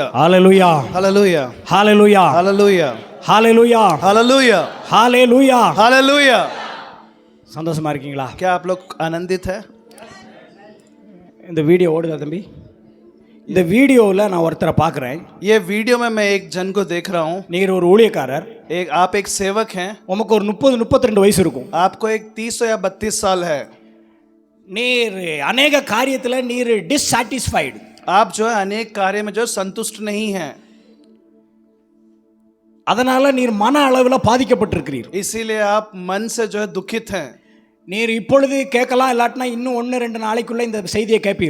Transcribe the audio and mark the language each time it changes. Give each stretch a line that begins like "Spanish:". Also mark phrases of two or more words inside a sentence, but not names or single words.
Tamil: ஹalleluya
Hindi: हालेलुया
Tamil: ஹalleluya
Hindi: हालेलुया
Tamil: ஹalleluya
Hindi: हालेलुया
Tamil: ஹalleluya
Hindi: हालेलुया
Tamil: சந்தோஷமா இருக்கீங்களா
Hindi: क्या आप लोग आनंदित है
Tamil: இந்த வீடியோ ஓடுதா தம்பி இந்த வீடியோவில் நான் ஒருத்தரை பார்க்குறேன்
Hindi: ये वीडियो में मैं एक जन को देख रहा हूँ
Tamil: நீங்கள் ஒரு ஊழியக்காரர்
Hindi: आप एक सेवक हैं
Tamil: உமக்கு ஒரு 30-32 வயசு இருக்கும்
Hindi: आपको एक 30 या 32 साल है
Tamil: நீர் அநேக காரியத்தில் நீர் டிஸ்சாட்டிஸ்ஃபைடு
Hindi: आप जो है अनेक कार्य में जो संतुष्ट नहीं हैं
Tamil: அதனால நீர் மன அளவில் பாதிக்கப்பட்டிருக்கிறீர்
Hindi: इसीलिए आप मन से जो है दुखित हैं
Tamil: நீர் இப்பொழுது கேட்கலாம் இல்லாட்டினா இன்னும் 1-2 நாளைக்குள்ள இந்த செய்தியை கேட்பீர்